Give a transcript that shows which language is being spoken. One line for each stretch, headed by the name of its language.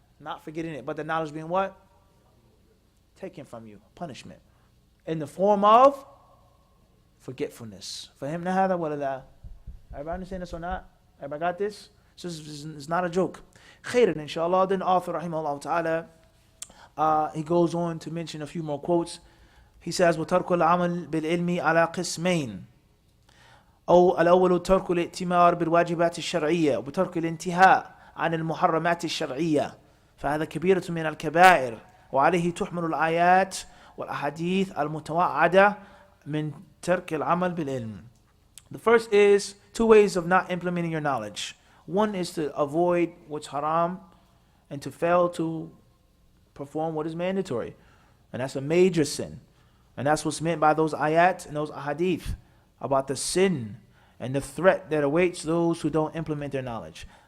English: Not forgetting it, but the knowledge being what? Taken from you. Punishment. In the form of forgetfulness.
Arabic: فهمنا هذا ولا لا?
English: Everybody understand this or not? Everybody got this? So it's not a joke. Khairan, inshallah. Then author, rahimahullah ta'ala, he goes on to mention a few more quotes. He says,
Arabic: وَتَرْكُ الْعَمَلِ بِالْعِلْمِ عَلَى قِسْمَيْنِ أو الأول ترك الائتمار بالواجبات الشرعية وترك الانتهاء عن المحرمات الشرعية فهذا كبيرة من الكبائر وعليه تحمل الآيات والأحاديث المتوعدة من ترك العمل بالعلم.
English: The first is two ways of not implementing your knowledge. One is to avoid what's haram and to fail to perform what is mandatory. And that's a major sin. And that's what's meant by those ayat and those ahadith about the sin and the threat that awaits those who don't implement their knowledge.